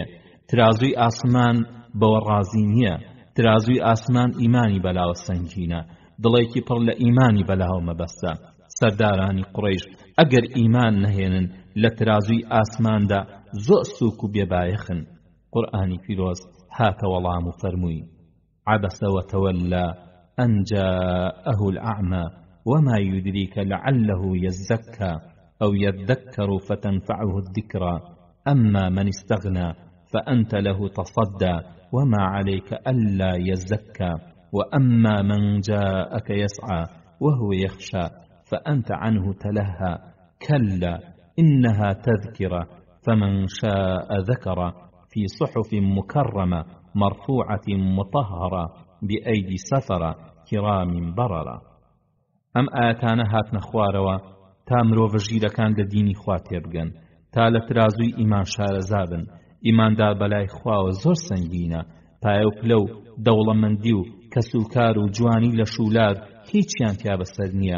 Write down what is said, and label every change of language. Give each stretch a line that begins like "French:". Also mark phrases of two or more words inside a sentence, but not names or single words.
Central Kurdish: ترازوی ئاسمان بەوە ڕازی نییە. ترازوی ئاسمان ئیمانی بەلاوە سەنگینە، دڵێکی پڕ لە ئیمانی بەلاوە مەبەستە. سەردارانی قوڕەیش ئەگەر ئیمان نەهێنن لە ترازوی ئاسماندا زۆر سووک و بێبایەخن. قورئانی پیرۆز هاتە وەڵام و فەرمووی:
Arabic: عبس وتولى أن جاءه الأعمى وما يدريك لعله يزكى أو يذكر فتنفعه الذكرى أما من استغنى فأنت له تصدى وما عليك ألا يزكى وأما من جاءك يسعى وهو يخشى فأنت عنه تلهى كلا إنها تذكرة فمن شاء ذكر في صحف مكرمة مرفوعة مطهرة بأيدي سفرة كرام بررة.
Central Kurdish: ئەم ئاەتانە هاتنە خوارەوە تا مرۆڤ ژیرەکان لە دینی خوا تێبگەن، تا لە ترازوی ئیمان شارەزا بن. ئیماندار بەلای خواوە زۆر سەنگینە. پایە و پلە و دەوڵەمەندی و کەسوکار و جوانی لە شولار هیچیان تیا بەسەر نییە.